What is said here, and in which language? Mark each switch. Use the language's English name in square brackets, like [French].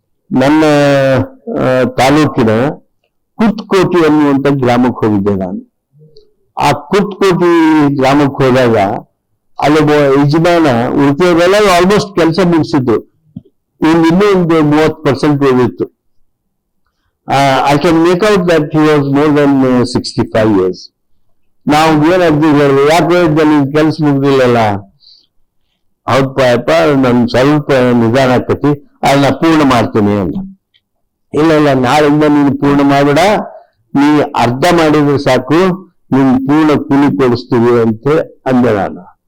[Kannada] ನನ್ನ ತಾಲೂಕಿನ ಕುತ್ಕೋಟಿ ಅನ್ನುವಂಥ ಗ್ರಾಮಕ್ಕೆ ಹೋಗಿದ್ದೆ ನಾನು. ಆ ಕುತ್ಕೋಟಿ ಗ್ರಾಮಕ್ಕೆ ಹೋದಾಗ ಅಲ್ಲೊಬ್ಬ ಯಜಮಾನ ಉಳಿದವರೆಲ್ಲ ಆಲ್ಮೋಸ್ಟ್ ಕೆಲಸ ಮುಗಿಸಿದ್ದು, ಇನ್ನೂ ಒಂದು 30% ಉಳಿದಿತ್ತು. [English] I can make out that he was more than 65 years. [Kannada] ನಾವು ಏನಾಗ್ತೀವಿ ಹೇಳಿದ್ರೆ, ಯಾಕೆ ನೀನ್ ಕೆಲಸ ಮುಗ್ದಿಲ್ಲಲ್ಲ? ಹೌದಪ್ಪ, ನನ್ ಸ್ವಲ್ಪ ನಿಧಾನ ಆಕತಿ, ಅದನ್ನ ಪೂರ್ಣ ಮಾಡ್ತೀನಿ ಅಂತ. ಇಲ್ಲ, ನಾಳಿಂದ ನೀನು ಪೂರ್ಣ ಮಾಡಬೇಡ, ನೀ ಅರ್ಧ ಮಾಡಿದ್ರೆ ಸಾಕು, ನೀನ್ ಪೂರ್ಣ ಕೂಲಿ ಕೊಡಿಸ್ತೀವಿ ಅಂತ ಅಂದೆ ನಾನು.